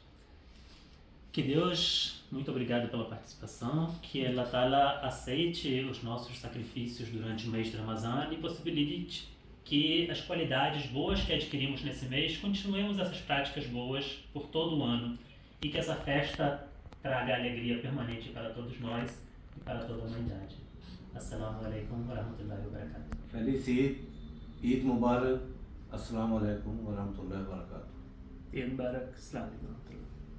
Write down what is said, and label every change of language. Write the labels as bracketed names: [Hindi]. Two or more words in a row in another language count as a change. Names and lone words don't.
[Portuguese] Que Deus, muito obrigado pela participação, que [Arabic] الله تعالى [Portuguese] aceite os nossos sacrifícios durante o mês de Ramadã e possibilite que as qualidades boas que adquirimos nesse mês, continuemos essas práticas boas por todo o ano e que essa festa traga alegria permanente para todos nós e para toda a humanidade. [Arabic] السلام عليكم ورحمة الله وبركاته. Feliz Eid, عيد مبارك، السلام عليكم ورحمة الله وبركاته. عيد مبارك، السلام عليكم.